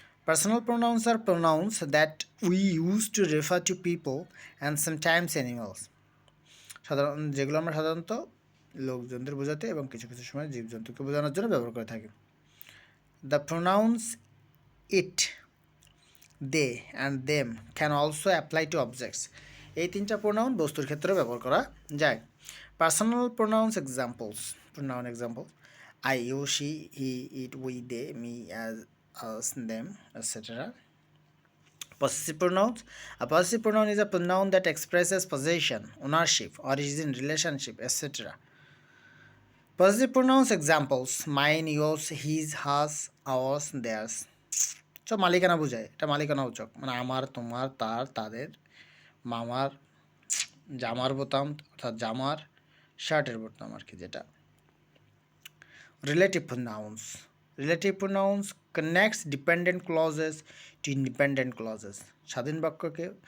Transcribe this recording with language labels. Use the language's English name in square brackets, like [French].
[English] Personal pronouns are pronouns that we use to refer to people and sometimes animals. [Bangla] যেগুলো আমরা সাধারণত লোকজনদের বোঝাতে এবং কিছু কিছু সময় জীবজন্তুকে বোঝানোর জন্য ব্যবহার করে থাকি। [English] The pronouns it, they and them can also apply to objects. [Bangla] এই তিনটা প্রোনাউন বস্তুর ক্ষেত্রে ব্যবহার করা যায়। [English] Personal pronouns examples, pronoun example: I, you, she, he, it, we, they, me, as, us, them, etc. Possessive pronouns. A possessive pronoun is a pronoun that expresses possession, ownership, origin, relationship, etc. Possessive pronouns examples: mine, yours, his, hers, ours, theirs. [Bangla] So মালিকানা বোঝায়, এটা মালিকানা সূচক, মানে আমার, তোমার, তার, তাদের, মামার, জামার বোতাম, অর্থাৎ জামার, শার্টের বোতাম আর কি যেটা। [English] Relative pronouns. Relative pronouns connects dependent clauses to independent clauses. [Bangla] স্বাধীন বাক্যকে